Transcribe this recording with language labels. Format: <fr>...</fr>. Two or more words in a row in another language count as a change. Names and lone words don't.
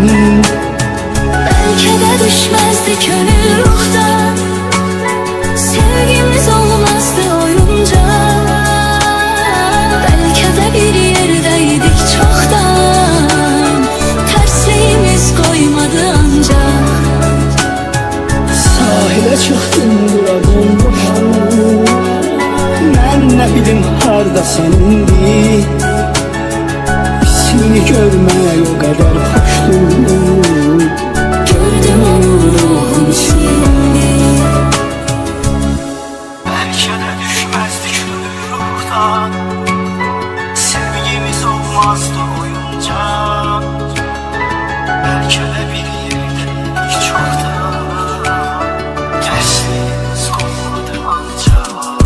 <tr>Belki de düşmezdi gönül ruhtan, sevgimiz olmazdı oyuncak. Belki de bir yerdeydik çoktan, tersliğimiz koymadı ancak.</tr> <az>Sahilə çıxdım bura bomboşum, mən nə bilim harda sənindir, ismini görmək o qədər xoşdur.</az> <tr>Gördüm onu ruhum şimdi. Belki de düşmezdik ruhtan, sevgimiz olmazdı oyuncak. Belki de bir yerdeydik çoktan, tersliğimiz koymadı ancak.</tr>